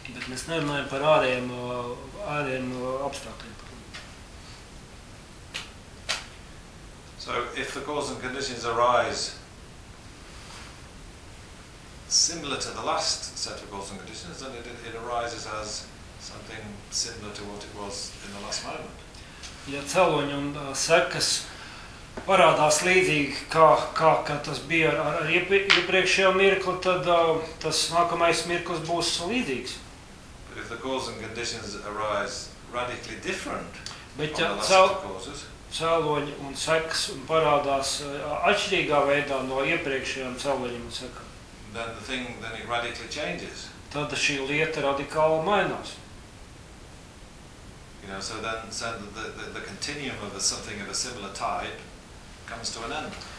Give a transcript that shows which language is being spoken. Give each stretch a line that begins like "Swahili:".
Latvian: Mēs nerunājam par ārējiem, ārējiem apstākļiem.
English: So, if the cause and conditions arise similar to the last set of cause and conditions, then it arises as something similar to what it was in the last moment.
Latvian: Ja cēloņi un sekas parādās līdzīgi, kā tas bija ar iepriekšējo mirkli, tad tas nākamais mirklis būs līdzīgs.
English: But if the cause and conditions arise radically different
Latvian: Bet,
English: from the last set of causes,
Latvian: cēloņi un sekas parādās atšķirīgā veidā no iepriekšējām cēloņiem un sekām.
English: Then the thing then it radically changes.
Latvian: Tad šī lieta radikāli mainās.
English: You know, so then said that the continuum of a something of a similar type comes to an end.